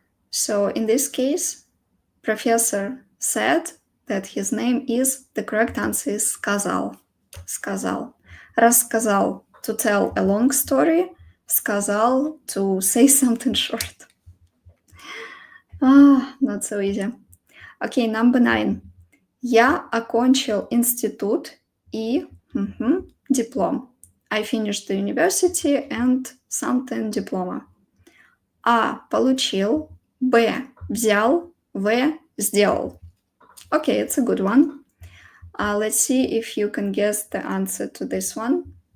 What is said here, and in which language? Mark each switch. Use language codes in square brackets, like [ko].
[en] So in this case, professor said that his name is, the correct answer is сказал. [ru] Сказал. [en] Рассказал, to tell a long story. Сказал, to say something short. Not so easy. Okay, number 9. [ru] Я окончил институт и диплом. [en] I finished the university and something diploma. [ru] А получил, Б взял, В сделал. [en] Okay, it's a good one. Let's see if you can guess the answer to this one.